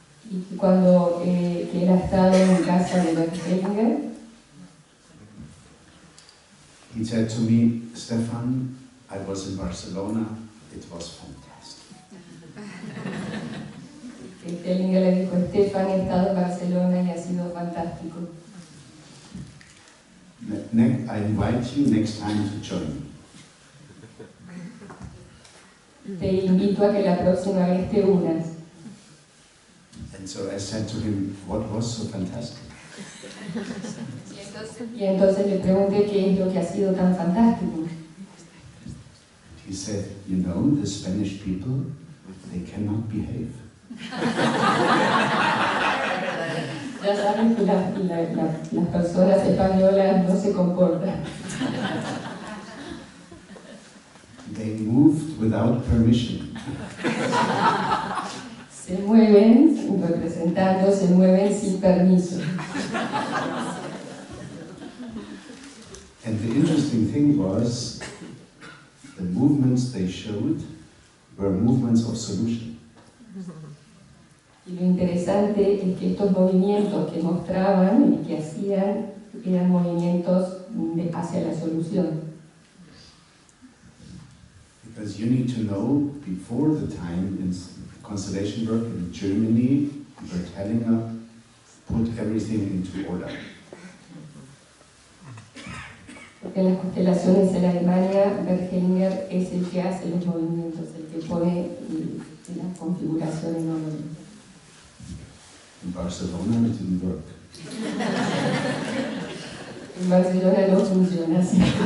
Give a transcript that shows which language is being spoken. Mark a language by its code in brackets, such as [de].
[es] Y cuando que él ha estado en casa de Bert Hellinger, [en] he said to me, Stefan, I was in Barcelona, it was fantastic. [es] Hellinger le dijo, Stefan, he estado en Barcelona y ha sido fantástico. [en] I invite you next time to join. [es] Te invito a que la próxima vez te unas. [en] And so I said to him, what was so fantastic? [es] Y entonces le pregunté qué es lo que ha sido tan fantástico. [en] He said, you know, the Spanish people, they cannot behave. [es] Ya saben que las personas españolas no se comportan. [en] They moved without permission. [es] Se mueven, representando, se mueven sin permiso. [en] And the interesting thing was, the movements they showed were movements of solution. [es] Y lo interesante es que estos movimientos que mostraban y que hacían eran movimientos hacia la solución. [en] Because you need to know, before the time in constellation work in Germany, Bert Hellinger put everything into order. [es] Porque en las constelaciones en Alemania, Bert Hellinger es el que hace los movimientos, el que pone la configuración en orden. [en] In Barcelona it didn't work. [es] En Barcelona no funciona así.